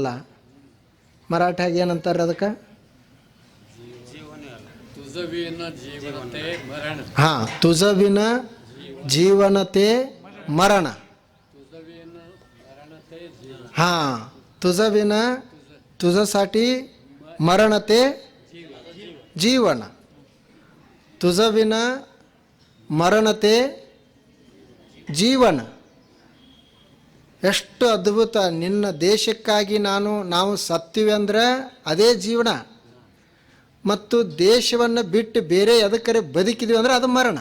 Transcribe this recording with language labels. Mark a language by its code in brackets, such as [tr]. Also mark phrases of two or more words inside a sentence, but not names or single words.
[kn] ಮರಾಠಾಗ ಏನಂತಾರೆ ಅದಕ್ಕೆ? ಹಾಂ, [mr] तुझविण जीवन ते मरण. हां, तुझविण तुझ्यासाठी मरण ते जीवन, तुझविण मरण ते ಜೀವನ. [kn] ಎಷ್ಟು ಅದ್ಭುತ! ನಿನ್ನ ದೇಶಕ್ಕಾಗಿ ನಾವು ಸತ್ತೀವಿ ಅಂದ್ರೆ ಅದೇ ಜೀವನ, ಮತ್ತು ದೇಶವನ್ನು ಬಿಟ್ಟು ಬೇರೆ ಎದಕ್ಕರೆ ಬದುಕಿದ್ವಿ ಅಂದರೆ ಅದು ಮರಣ.